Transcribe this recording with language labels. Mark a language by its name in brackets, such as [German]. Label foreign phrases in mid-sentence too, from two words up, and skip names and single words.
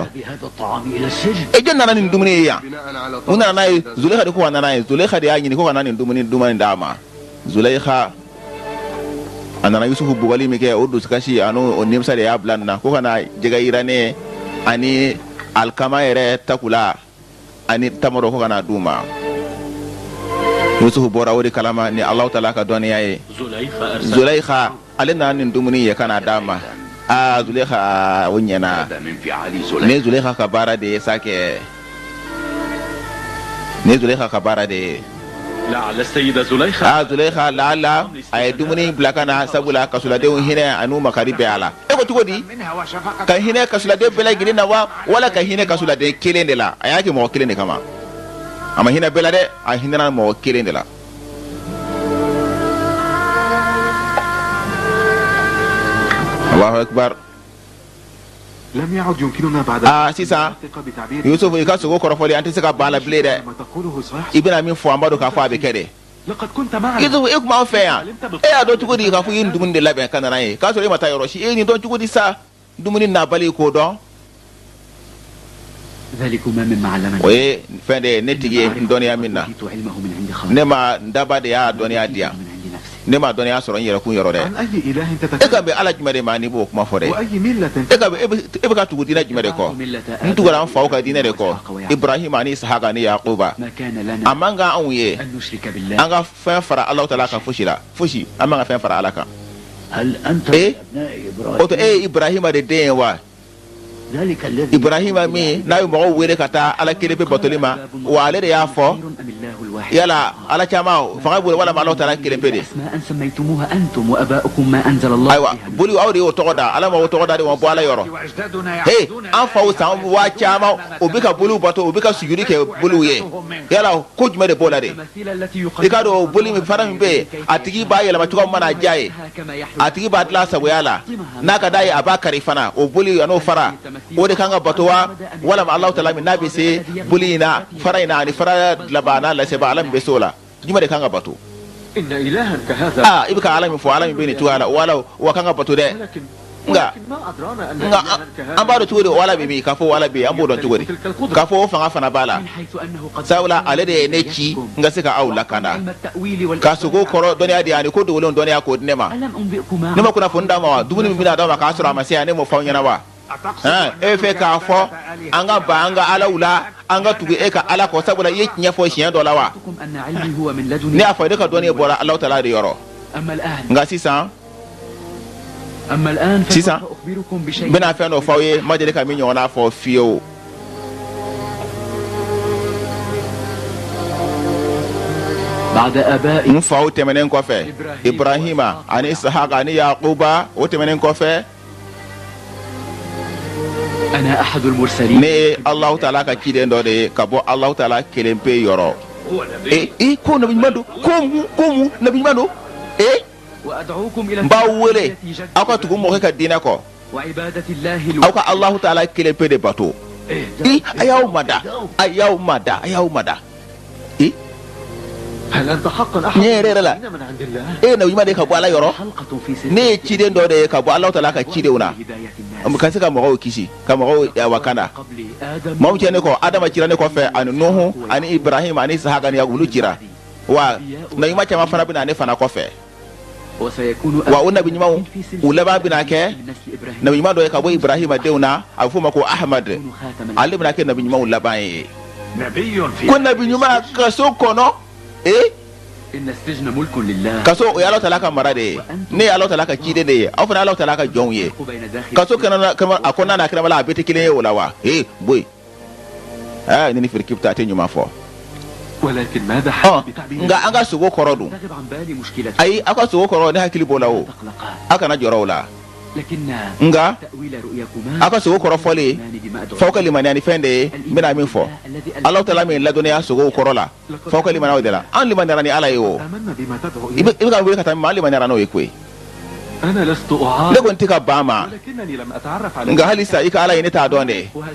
[Arabic] بهذا الطعام إلى السجن [Bambara] e jɔn nana nin dumuni ye yan [Arabic] بناء على [Bambara] u nana n'a ye zulekha de ko ka nana ye zulekha de y'a ɲini ko ka na nin dumuni duman d'a ma zulekha a nana yusufu bugali min kɛ o dusukasi ani o nimisa de y'a bila nin na ko ka na jɛgɛ yirane ani alikama yɛrɛ takula ani tamaro ko ka na d'u ma yusufu bɔra o de kalama ni alahu taala ka dɔnniya ye zulekha ale nana nin dumuni ye ka na d'a ma zulekha o ɲɛna [Arabic] هذا من فعال [Bambara] ne [Arabic] زليخ [Bambara] zulekha ka baara de ye sa kɛ ne zulekha ka baara de ye [Arabic] لعل السيدة زليخة [Bambara] zulekha lala a ye dumuni bila ka na sabula kasuladenw hinɛ an'u makari bɛɛ a la e ko cogo di [Arabic] منها وشفقة [Bambara] ka hinɛ kasuladen bɛɛ lajɛlen na wa wala ka hinɛ kasuladen kelen de la a y'a kɛ mɔgɔ kelen de kama a ma hinɛ bɛɛ la dɛ a hinɛna mɔgɔ kelen de la [Arabic] allahu akbar لم يعد يمكننا بعد [Bambara] sisan [Arabic] الثقة بتعبير [Bambara] yusuf i ka sogo kɔrɔfɔli an tɛ se ka ban la bilen dɛ [Arabic] ما تقوله صحيح. [Bambara] i bɛna min fɔ an b'a dɔn k'a fɔ a bɛ kɛ de [Arabic] لقد كنت معنا [Bambara] yusuf e kuma an fɛ yan e y'a dɔn cogo di k'a fɔ i ye nin dumuni de labɛn ka nana ye k'a sɔrɔ e ma taa yɔrɔ si e ye nin dɔn cogo di sa dumuni nabali k'o dɔn [Arabic] ذلكما مما علمني [Bambara] o ye fɛn de ye ne tigi ye n dɔnniya min na [Arabic] أوتيت علمه من عند خالق [Bambara] ne ma n daba de y'a dɔnniya di yan [Arabic] من عند نفسي [Bambara] ne ma dɔnniya sɔrɔ n yɛrɛ kun yɔrɔ dɛ [Arabic] عن أي إله [Bambara] e ka [Arabic] تتكلم [Bambara] bɛn ala jumɛn de ma n'i b'o kuma fɔ dɛ [Arabic] وأي ملة [Bambara] e ka bɛn e bɛ ka tugu diinɛ jumɛn de kɔ n tugura n faw ka diinɛ de kɔ ibrahima ani isahaka ni yakuba [Arabic] ما كان [Bambara] a [Arabic] لنا [Bambara] man kan anw ye [Arabic] أن نشرك بالله [Bambara] an ka fɛn fara alahu taala kan fosi la fosi an man ka fɛn fara ala kan [Arabic] هل أنت إيه؟ من أبناء [Bambara] o to إبراهيم e ye ibrahima de den ye wa [Arabic] ذلك الذي [Bambara] ibrahima min n'a ye mɔgɔw wele ka taa ala kelen pe batoli ma wa ale de y'a fɔ [Arabic] خير أم الله الواحد [Bambara] yala ala caman fanga bolo walama alahu taala kelen pe de [Arabic] أسماء سميتموها أنتم وأباؤكم ما أنزل الله [Bambara] ayiwa [Arabic] بها من [Bambara] boli aw de y'o tɔgɔ da ala ma o tɔgɔ da de ma bɔ ala yɔrɔ [Arabic] وأجدادنا he يعبدون [Bambara] an faw san waa caman o bɛ ka boliw bato o bɛ ka sujudi kɛ boliw ye yala ko jumɛn de b'o la de [Arabic] التماثيل التي [Bambara] i k'a dɔn o boli min fana min bɛ yen a tigi b'a yɛlɛma cogo min mana diya ye [Arabic] كما يحلو [Bambara] a tigi b'a dilan sagoya la n'a ka d'a ye a b'a kari fana o boli a n'o fara o de kan ka bato wa walama alahu taala min n'a bɛ se boli in na fara in na ani fara laban n'a laseba ala min bɛ se o la jumɛn de kan ka bato [Arabic] إن إلها كهذا [Bambara] i bɛ ka ala min fɔ ala min bɛ nin cogoya la wala wa kan ka bato dɛ [Arabic] ولكن [Bambara] nga [Arabic] ما أدرانا أن [Bambara] nga [Arabic] إلها كهذا [Bambara] an b'a dɔn cogo di o ala bɛ min k'a fɔ o ala bɛ yen an b'o dɔn cogo di k'a fɔ o fanga fana b'a la [Arabic] من حيث أنه قد [Bambara] sabula ale de ye ne ci n ka se ka aw lakana [Arabic] علم التأويل [Bambara] ka sogo kɔrɔ dɔnniya di yan ani ko dogolenw dɔnniya k'o di ne ma [Arabic] ألم أنبئكما [Bambara] ne ma kunnafoni d'a ma wa dumuni min bɛna d'a ma k'a sɔrɔ a ma se yan ne m'o fɔ aw ɲɛna wa e bɛ fɛ k'a fɔ an ka ban an ka alaw la an ka tugu e ka ala kɔ sabula i ye tiɲɛ fɔ siɲɛ dɔ la wa [Arabic] أن علمي هو من [Bambara] ne [Arabic] لدني [Bambara] y'a fɔ e ka dɔnniya bɔra alahu taala de yɔrɔ nka sisan [Arabic] أما الآن [Bambara] سيسا. [Arabic] فسوف أخبركم [Bambara] n [Arabic] بشيء [Bambara] bɛna fɛn dɔ fɔ aw ye n ma deli ka min ɲɔgɔnna fɔ fiyewu [Arabic] بعد آبائي [Bambara] n faw tɛmɛnen kɔfɛ ibrahima ani isahaka ani yakuba o tɛmɛnen kɔfɛ [Arabic] أنا أحد المرسلين [Bambara] ne ye alahu taala ka ciden dɔ de ye ka bɔ alahu taala kelen pe yɔrɔ ko nabi ɲuman don ko mu nabi ɲuman don [Arabic] وأدعوكم إلى [Bambara] n b'aw wele [Arabic] التوحيد جد [Bambara] aw ka tugu mɔgɔ kɛ diinɛ kɔ [Arabic] وعبادة الله [Bambara] aw ka alahu taala kelen pe de bato a y'aw mada a y'aw mada a y'aw mada [Arabic] هل أنت حقا أحد نير لا. المرسلين من عند الله [Bambara] e nabi ɲuman de ka bɔ ala yɔrɔ [Arabic] حلقة في سلسلة [Bambara] ne ye ciden dɔ de ye ka bɔ alahu taala ka cidenw na [Arabic] هداية الناس [Bambara] ka se ka mɔgɔw kisi ka mɔgɔw wakana [Arabic] قبل آدم [Bambara] maaw cɛ ne kɔ adama cira ne kɔfɛ ani nuhu ani ibrahima ani isahaka ni yakubu olu cira wa nabi ɲuman caman fana bɛna ne fana kɔfɛ [Arabic] وسيكون [Bambara] wa o nabi ɲumanw [Arabic] في سلسلة [Bambara] u laban bɛna kɛ [Arabic] من نسل إبراهيم [Bambara] nabi ɲuman dɔ ye ka bɔ ibrahima denw na a bɛ f'o ma ko ahmad [Arabic] يكون خاتما [Bambara] ale bɛna kɛ nabi ɲumanw laban ye [Arabic] نبي في [Bambara] ko nabi ɲuman kaso kɔnɔ [Arabic] إن السجن ملك لله [Bambara] kaso o ye alahu taala ka mara de ye ne ye alahu taala ka ciden de ye aw fana ye alahu taala ka jɔnw ye [Arabic] بين داخل [Bambara] kaso a kɔnɔna na kɛnɛma la a bɛɛ tɛ kelen ye o la wa boyi ne ni firiki bɛ taa a tɛ ɲuman fɔ [Arabic] ولكن ماذا حدث بتعبير [Bambara] nka an ka sogo kɔrɔ dun [Arabic] تغب عن بالي مشكلة [Bambara] ayi aw ka sogo kɔrɔ ne hakili b'o la o [Arabic] تقلقان [Bambara] aw kana jɔrɔ o la [Arabic] لكن [Bambara] nka [Arabic] تأويل رؤياكما [Bambara] aw ka sogo kɔrɔ fɔli f'aw ka limaniya ni fɛn de ye n bɛna min fɔ alahu taala min ladɔnniya sogow kɔrɔ la f'aw ka limaniya o de la an limaniyara ni ala ye o [Arabic] آمنا بما تدعو [Bambara] i [Arabic] إليه [Bambara] bɛ ka wele ka taa min ma an limaniyara n'o ye koyi [Arabic] أنا لست [Bambara] ne [Arabic] أعارض [Bambara] kɔni tɛ ka ban ma [Arabic] ولكنني لم أتعرف على [Bambara] nka halisa i ka ala ye ne t'a dɔn de